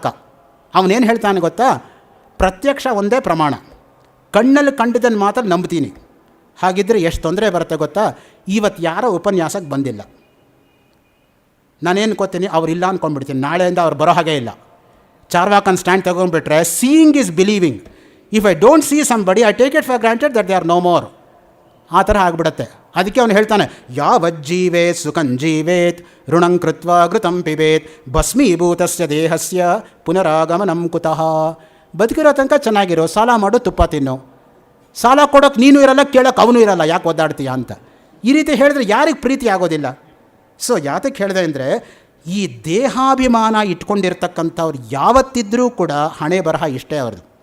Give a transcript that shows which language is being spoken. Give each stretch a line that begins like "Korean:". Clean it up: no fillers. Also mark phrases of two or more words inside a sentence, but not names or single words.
Kannada: ಅವನೇನು ಹೇಳ್ತಾನೆ ಗೊತ್ತಾ? ಪ್ರತ್ಯಕ್ಷ ಒಂದೇ ಪ್ರಮಾಣ, ಕಣ್ಣಲ್ಲಿ ಕಂಡಿದ್ದನ್ನು ಮಾತ್ರ ನಂಬ್ತೀನಿ. ಹಾಗಿದ್ದರೆ ಎಷ್ಟು ತೊಂದರೆ ಬರುತ್ತೆ ಗೊತ್ತಾ? ಇವತ್ತು ಯಾರೋ ಉಪನ್ಯಾಸಕ್ಕೆ ಬಂದಿಲ್ಲ, ನಾನೇನು ಗೊತ್ತೀನಿ ಅವರಿಲ್ಲ ಅಂದ್ಕೊಂಡ್ಬಿಡ್ತೀನಿ, ನಾಳೆಯಿಂದ ಅವ್ರು ಬರೋ ಹಾಗೆ ಇಲ್ಲ. ಚಾರ್ವಾಕನ್ ಸ್ಟ್ಯಾಂಡ್ ತೊಗೊಂಡ್ಬಿಟ್ರೆ
English: seeing is believing. If I don't see somebody I take it for granted that they are no more.
Kannada: ಆ ಥರ ಆಗಿಬಿಡತ್ತೆ. ಅದಕ್ಕೆ ಅವನು ಹೇಳ್ತಾನೆ,
Sanskrit: ಯಾವಜ್ಜೀವೇತ್ ಸುಖಂಜೀವೇತ್ ಋಣಂ ಕೃತ್ವ ಘೃತಂ ಪಿಬೇತ್ ಭಸ್ಮೀಭೂತಸ್ಯ ದೇಹಸ್ಯ ಪುನರಾಗಮನಂ ಕುತಃ.
Kannada: ಬದುಕಿರೋ ತನಕ ಚೆನ್ನಾಗಿರೋ, ಸಾಲ ಮಾಡು, ತುಪ್ಪ ತಿನ್ನು. ಸಾಲ ಕೊಡೋಕೆ ನೀನು ಇರಲ್ಲ, ಕೇಳೋಕೆ ಅವನು ಇರಲ್ಲ, ಯಾಕೆ ಒದ್ದಾಡ್ತೀಯ ಅಂತ. ಈ ರೀತಿ ಹೇಳಿದ್ರೆ ಯಾರಿಗೆ ಪ್ರೀತಿ ಆಗೋದಿಲ್ಲ. ಸೊ ಯಾತಕ್ಕೆ ಹೇಳಿದೆ ಅಂದರೆ, ಈ ದೇಹಾಭಿಮಾನ ಇಟ್ಕೊಂಡಿರ್ತಕ್ಕಂಥವ್ರು ಯಾವತ್ತಿದ್ರೂ ಕೂಡ ಹಣೆ ಬರಹ ಇಷ್ಟೇ ಅವ್ರದ್ದು.